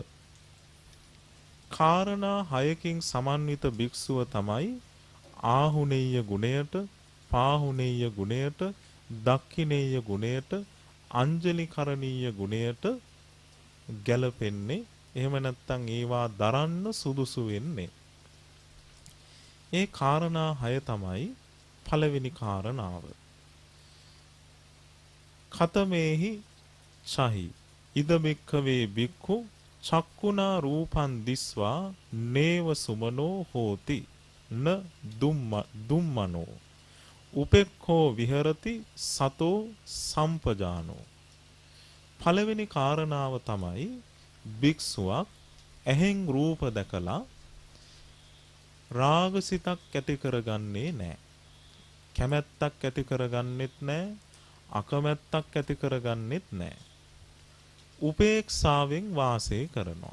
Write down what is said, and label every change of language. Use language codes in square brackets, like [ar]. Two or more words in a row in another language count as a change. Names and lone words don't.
[si] කාරණා 6කින් සමන්විත භික්ෂුව තමයි ආහුණෙය්‍ය ගුණයට, පාහුණෙය්‍ය ගුණයට, දක්ඛිනෙය්‍ය ගුණයට, අංජලි කරණීය ගුණයට ගැලපෙන්නේ. එහෙම නැත්නම් ඒවා දරන්න සුදුසු වෙන්නේ. ඒ කාරණා 6 තමයි පළවෙනි කාරණාව. [pi] ඛතමේහි චහි ඉද බික්ඛවේ බික්ඛු චක්කුණා රූපං දිස්වා නේව සුමනෝ හෝති න දුම්මනෝ උපෙක්ඛෝ විහෙරති සතෝ සම්පජානෝ. [si] පළවෙනි කාරණාව තමයි භික්ෂුවක් ඇහෙන් රූප දැකලා රාගසිතක් ඇති කරගන්නේ නැහැ. කැමැත්තක් ඇති කරගන්නෙත් නැහැ. අකමැත්තක් ඇති කරගන්නෙත් නැහැ. උපේක්ෂාවෙන් වාසය කරනවා.